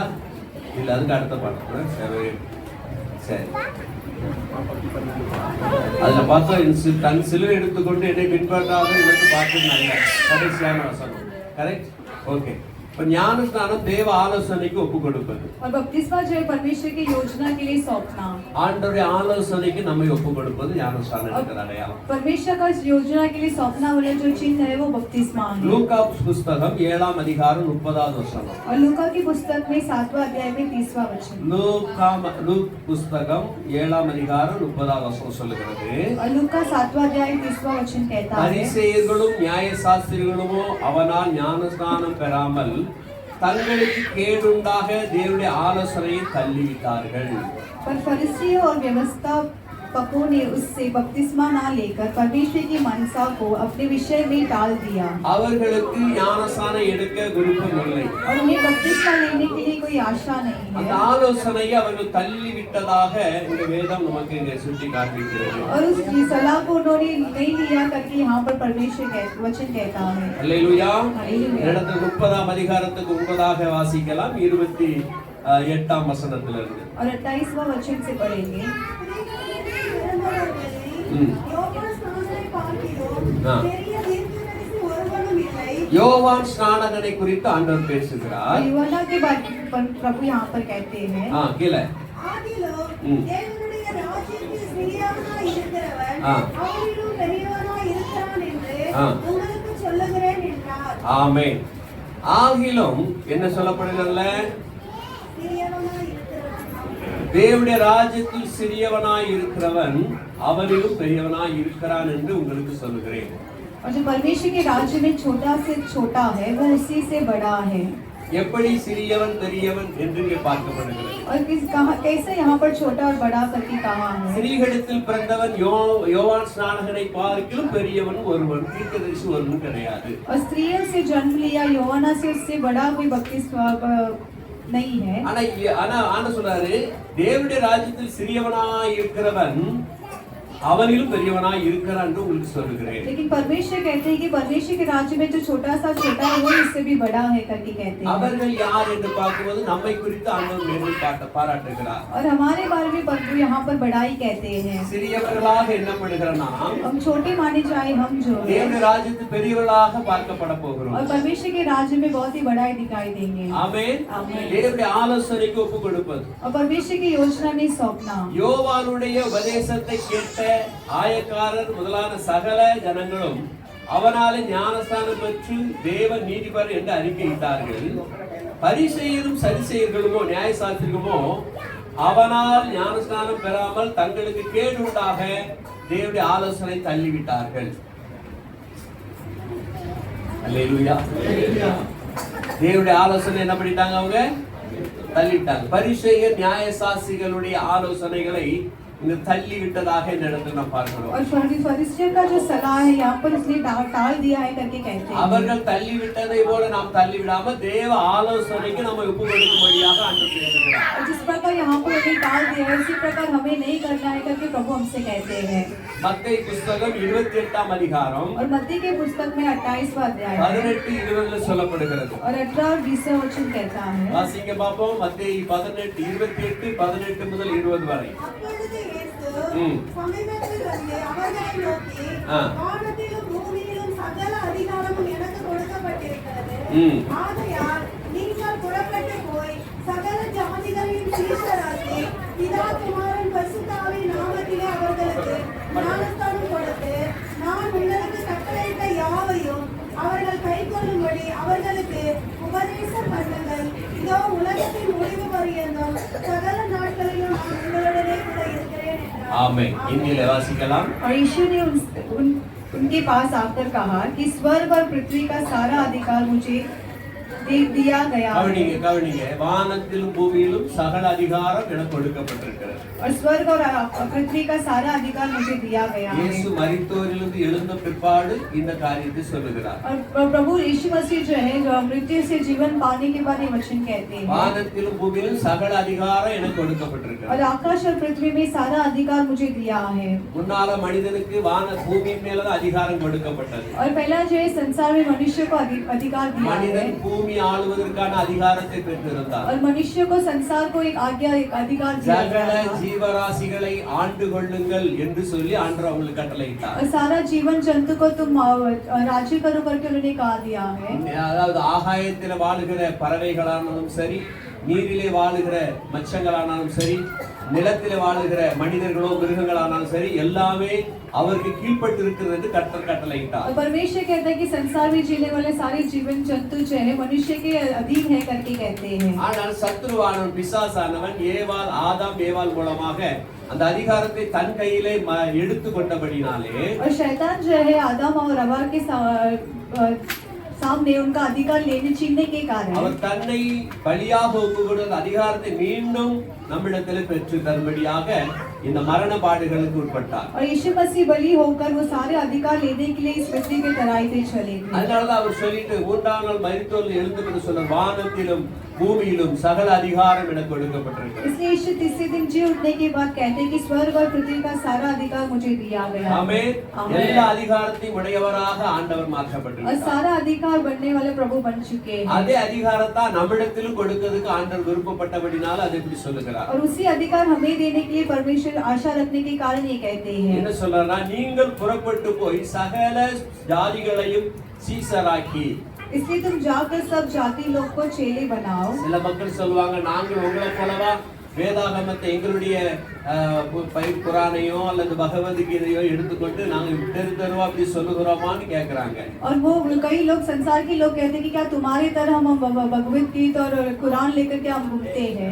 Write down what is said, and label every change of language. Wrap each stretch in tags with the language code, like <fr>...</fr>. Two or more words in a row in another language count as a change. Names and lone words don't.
<ta>இல்ல, அதுக்கு அடுத்த பாடம். சரி, அதுல பார்த்தா தன் சிலுவை எடுத்துக்கொண்டு என்னை பின்பற்றாத எனக்கு பார்த்து நல்ல கடைசியான வசனம்.</ta> <en>Correct? Okay.</en> <ta>ஞானஸ்நானம் தேவ ஆலோசனைக்கு ஒப்பு கொடுப்பது.</ta> <hi>और बपतिस्मा जो है परमेश्वर की योजना के लिए सौंपना।</hi> <ta>ஆண்டவருடைய ஆலோசனைக்கு நம்மை ஒப்பு கொடுப்பது ஞானஸ்நானம் எடுக்கிற அடையாளம்.</ta> <hi>परमेश्वर का योजना के लिए सौंपना वाला जो चिन्ह है वो बपतिस्मा है।</hi> <ta>லூக்கா புஸ்தகம் 7ஆம் அதிகாரம் 30வது வசனம்.</ta> <hi>और लूका की पुस्तक में 7वां अध्याय में 30वां वचन।</hi> <ta>லூக் புஸ்தகம் 7ஆம் அதிகாரம் 30வது வசனம் சொல்லுகிறது.</ta> <hi>और लूका 7वां अध्याय 30वां वचन कहता है</hi> <ta>பரிசேயர்களும் நியாயசாஸ்திரிகளுமோ அவனால் ஞானஸ்நானம் பெறாமல் தங்களுக்கு கேடுண்டாக தேவனுடைய ஆலோசனையை தள்ளிவிட்டார்கள்.</ta> <hi>पर फरीसियों और व्यवस्था पको ने उससे बपतिस्मा ना लेकर परमेश्वर की मनसा को अपने विषय में डाल दिया</hi> <ta>அவர்களுக்கு ஞானஸ்நானம் எடுக்க விருப்பம் இல்லை.</ta> <hi>और उन्हें बपतिस्मा लेने के लिए कोई आशा नहीं</hi> <ta>அந்த</ta> <hi>है</hi> <ta>ஆலோசனையை அவர்கள் தள்ளி விட்டதாக இந்த வேதம் நமக்கு இங்கே சுட்டி காண்பிக்கிறது.</ta> <hi>और उस सलाह को उन्होंने नहीं लिया करके यहाँ पर परमेश्वर वचन कहता है।</hi> <ta>அல்லேலூயா. அல்லேலூயா. இடத்துல 30ஆம் அதிகாரத்துக்கு 9ஆக வாசிக்கலாம் 28ஆம் வசனத்திலிருந்து.</ta> <hi>और 28वां वचन से पढ़ेंगे।</hi> <ta>யோவான் ஸ்நானகனை குறித்து ஆண்டவர் பேசுகிறார்.</ta> <hi>यूहन्ना के बारे में प्रभु यहाँ पर कहते हैं</hi> <ta>கீழே ஆமென். ஆகிலும் என்ன சொல்லப்படுகிறதுல தேவனுடைய ராஜ்யத்தில் சிறியவனாய் இருக்கிறவன் அவனிலும் பெரியவனாய் இருக்கிறான் என்று உங்களுக்கு சொல்லுகிறேன்.</ta> <hi>और जो परमेश्वर के राज्य में छोटा से छोटा है वो उसी से बड़ा है।</hi> <ta>எப்படி சிறியவன் பெரியவன் என்று இங்கே பார்க்கப்படுகிறது.</ta> <hi>और कैसे यहाँ पर छोटा और बड़ा करके कहा है।</hi> <ta>ஸ்திரீகளிடத்தில் பிறந்தவன் யோவான் ஸ்நானகனை பார்க்கிலும் பெரியவன் ஒருவன், தீர்க்கதரிசி ஒருவன் கிடையாது.</ta> <hi>और स्त्रियों से जन्म लिया यूहन्ना से उससे बड़ा कोई बपतिस्मा नहीं है।</hi> <ta>ஆனா சொல்றாரு தேவனுடைய ராஜ்யத்தில் சிறியவனாய் இருக்கிறவன் அவனிலும் பெரியவனாய் இருக்கிறான் என்று உங்களுக்கு சொல்லுகிறேன்.</ta> <hi>लेकिन परमेश्वर कहते हैं कि परमेश्वर के राज्य में जो छोटा है वो इससे भी बड़ा है करके कहते हैं।</hi> <ta>அவர்கள் யார் என்று பார்க்கும்போது நம்மை குறித்து ஆண்டவர் மேன்மை பாராட்டுகிறார்.</ta> <hi>और हमारे बारे में प्रभु यहाँ पर बड़ाई कहते हैं।</hi> <ta>சிறியவர்களாக எண்ணப்படுகிற நாம்</ta> <hi>हम छोटे माने जाए हम जो</hi> <ta>தேவனுடைய ராஜ்யத்தில் பெரியவர்களாக பார்க்கப்பட போகிறோம்.</ta> <hi>और परमेश्वर के राज्य में बहुत ही बड़ाई दिखाई देंगे।</hi> <ta>ஆமென்.</ta> <hi>आमीन।</hi> <ta>தேவனுடைய ஆலோசனைக்கு ஒப்பு கொடுப்பது,</ta> <hi>और परमेश्वर की योजना में सौंपना।</hi> <ta>யோவானுடைய உபதேசத்தை கேட்ட ஆயக்காரர் முதலான சகல ஜனங்களும் அவனாலே ஞானஸ்நானம் பெற்று தேவ நீதிபர் என்று அறிக்கையிட்டார்கள். பரிசேயரும் சரிசேயர்களுமோ நியாயசாஸ்திரிகளுமோ அவனால் ஞானஸ்நானம் பெறாமல் தங்களுக்கு கேடு உண்டாக தேவனுடைய ஆலோசனை தள்ளிவிட்டார்கள். அல்லேலூயா. தேவனுடைய ஆலோசனை என்ன பண்ணிட்டாங்க? அவங்க தள்ளிட்டாங்க. பரிசேயர் நியாயசாஸ்திரிகளுடைய ஆலோசனைகளை இந்த தள்ளி விட்டதாக இந்த இடத்துல நாம் பார்க்கிறோம்.</ta> <hi>और फरीसियों का जो सलाह है यहाँ पर उसने टाल दिया है करके कहते हैं।</hi> <ta>அவர்கள் தள்ளி விட்டதை போல நாம் தள்ளி விடாம தேவ ஆலோசனைக்கு நம்ம ஒப்பு கொடுக்கும்படியாக ஆண்டவர் பேசுகிறார்.</ta> <hi>और जिस प्रकार यहाँ पर उन्हें टाल दिया है उसी प्रकार हमें नहीं करना है करके प्रभु हमसे कहते हैं।</hi> <ta>மத்தேயு புத்தகம் 28ஆம் அதிகாரம்</ta> <hi>और मत्ती के पुस्तक में 28वां अध्याय</hi> <ta>18-20 சொல்லப்படுகிறது.</ta> <hi>और 18 और 20 वचन कहता है।</hi> <ta>வாசிக்க பாப்போம். மத்தேயு 18:28 முதல் 20 வரை. சமீபத்தில் வந்து அவர்களை நோக்கி வானத்திலும் பூமியிலும் சகல அதிகாரமும் எனக்கு கொடுக்கப்பட்டிருக்கிறது. ஆகையால் நீங்கள் புறப்பட்டு போய் சகல ஜாதிகளையும் சீஷராக்கி பிதா குமாரன் பரிசுத்த ஆவியின் நாமத்திலே அவர்களுக்கு ஞானஸ்நானம் கொடுத்து நான் உங்களுக்கு கட்டளையிட்ட யாவையும் அவர்கள் கைக்கொள்ளும்படி அவர்களுக்கு உபதேசம் பண்ணுங்கள். இதோ உலகத்தின் முடிவு பரியந்தம் சகல நாட்களிலும் நான் உங்களுடனே கூட இருக்கிறேன் என்றார். ஆமென். இந்தியில வாசிக்கலாம்.</ta> <hi>और यीशु ने उनके पास आकर कहा कि स्वर्ग और पृथ्वी का सारा अधिकार मुझे दिया गया है।</hi> <ta>கவனிங்க. வானத்திலும் பூமியிலும் சகல அதிகாரம் எனக்கு கொடுக்கப்பட்டிருக்கிறது.</ta> <hi>और स्वर्ग और पृथ्वी का सारा अधिकार मुझे दिया गया है।</hi> <ta>இயேசு மரித்தோரிலிருந்து எழுந்த பிற்பாடு இந்த காரியத்தை சொல்லுகிறார்.</ta> <hi>और प्रभु यीशु मसीह जो है जो मृत्यु से जीवन पाने के बाद ये वचन कहते हैं।</hi> <ta>வானத்திலும் பூமியிலும் சகல அதிகாரம் எனக்கு கொடுக்கப்பட்டிருக்கிறது.</ta> <hi>और आकाश और पृथ्वी में सारा अधिकार मुझे दिया है।</hi> <ta>முன்னால மனிதனுக்கு பூமி மேல தான் அதிகாரம் கொடுக்கப்பட்டது.</ta> <hi>और पहला जो है संसार में मनुष्य को अधिकार दिया है।</hi> <ta>மனிதன் பூமி ஆளுவதற்கான அதிகாரத்தை பெற்றிருந்தார்.</ta> <hi>और मनुष्य को संसार को एक आज्ञा एक अधिकार दिया</hi> <ta>சகல</ta> <hi>गया था।</hi> <ta>ஜீவராசிகளை ஆண்டு கொள்ளுங்கள் என்று சொல்லி ஆண்டவர் அவங்களுக்கு கட்டளையிட்டார்.</ta> <hi>और सारा जीवन जंतु को तुम राज्य करो करके उन्होंने कहा दिया है।</hi> <ta>அதாவது ஆகாயத்தில் வாழுகிற பறவைகளானாலும் சரி, நீரிலே வாழுகிற மச்சங்களானாலும் சரி, நிலத்திலே வாழுகிற மனிதர்களோ மிருகங்களானாலும் சரி, எல்லாமே அவருக்கு கீழ்ப்பட்டு இருக்கிறது என்று கர்த்தர் கட்டளையிட்டார்.</ta> <hi>और परमेश्वर कहता है कि संसार में जीने वाले सारे जीवन जंतु जो है मनुष्य के अधीन है करके कहते हैं।</hi> <ta>ஆனால் சத்துருவானவன் பிசாசானவன் ஆதாம் ஏவாள் மூலமாக அந்த அதிகாரத்தை தன் கையிலே எடுத்து கொண்டபடினாலே</ta> <hi>और शैतान जो है आदम और हवा के सामने उनका अधिकार लेने छीनने के कारण</hi> <ta>அவர் தன்னை பலியாக ஒப்புக்கொடுத்த அதிகாரத்தை மீண்டும் நம்மிடத்தில் பெற்று தரும்படியாக இந்த மரண பாடுகளுக்கு உட்பட்டார்.</ta> <hi>और यीशु मसीह बलि होकर वो सारे अधिकार लेने के लिए इस पृथ्वी पे तराई पे चले गए।</hi> <ta>அதனாலதான் அவர் சொல்லிட்டு 3ஆம் நாள் மரித்தோரில் எழுந்து சொல்ற வானத்திலும் பூமியிலும் சகல அதிகாரம் எனக்கு கொடுக்கப்பட்டிருக்கிறது.</ta> <hi>इसलिए यीशु तीसरे दिन जी उठने के बाद कहते हैं कि स्वर्ग और पृथ्वी का सारा अधिकार मुझे दिया गया।</hi> <ta>ஆமென். எல்லா அதிகாரத்தையும் உடையவராக ஆண்டவர்</ta> <hi>और</hi> <ta>மாற்றப்பட்டிருக்கிறார்.</ta> <hi>सारा अधिकार बनने वाले प्रभु बन चुके हैं।</hi> <ta>அதே அதிகாரத்தை நம்மிடத்திலும் கொடுக்கிறதுக்கு ஆண்டவர் விருப்பப்பட்டபடினால அதை இப்படி சொல்லுகிறார்.</ta> <hi>और उसी अधिकार हमें देने के लिए परमेश्वर आशा रखने के कारण ये कहते हैं।</hi> <ta>என்ன சொல்றாருன்னா, நீங்கள் புறப்பட்டு போய் சகல ஜாதிகளையும் சீசராக்கி.</ta> <hi>इसलिए तुम जाकर सब जाति लोग को चेले बनाओ।</hi> <ta>சில மக்கள் சொல்லுவாங்க, நாங்கள் உங்களை போலவா வேதாகமத்தை எங்களுடைய குரானையோ அல்லது பகவத்கீதையோ எடுத்துக்கொண்டு நாங்கள் தெரு தெருவா அப்படி சொல்லுகிறோமான்னு கேட்கிறாங்க.</ta> <hi>और वो कई लोग संसार के लोग कहते हैं कि क्या तुम्हारी तरह हम भगवत गीता और कुरान लेकर के हम घूमते हैं।</hi>